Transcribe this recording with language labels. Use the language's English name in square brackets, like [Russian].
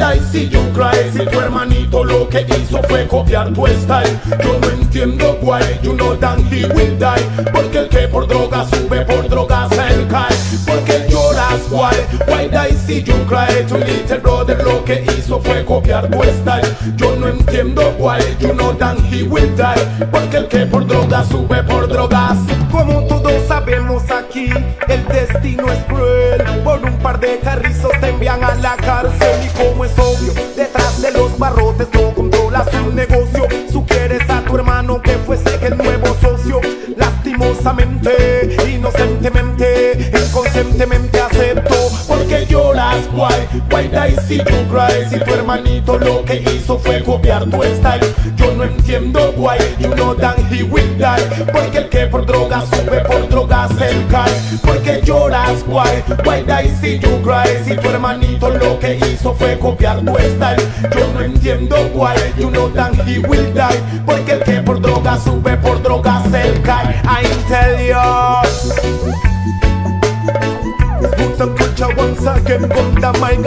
[Spanish] si yo cry, si tu hermanito lo que hizo fue copiar tu style. Yo no entiendo [English] why, you know that he will die. [Spanish] Porque el que por droga sube, por droga se él cae. Porque lloras, [English] why, why die [Spanish] si [English] you cry. [Spanish] Tu [English] little brother [Spanish] lo que hizo fue copiar tu style. Yo no entiendo [English] why, you know that he will die. [Spanish] Porque el que por droga sube, por drogas. Como todos sabemos aquí, el destino es cruel. Por un par de carrizos te envían a la cárcel. Y como es obvio, detrás de los barrotes no controlas un negocio. Sugieres a tu hermano que fuese el nuevo socio. Lastimosamente, inocentemente, inconscientemente acepto. Porque lloras, [English] why, why die [Spanish] si [English] you cry. [Spanish] Si tu hermanito lo que hizo fue copiar tu style. Yo no entiendo [English] why, you know that he will die. [Spanish] Porque el que por drogas sube, por drogas él cae. Porque lloras, [English] why, why die [Spanish] si [English] you cry. [Spanish] Si tu hermanito lo que hizo fue copiar tu style. Yo no entiendo [English] why, you know that he will die. [Spanish] Porque el que por drogas sube, por drogas él cae. [English] I tell you, it's good to catch up once again on the mic.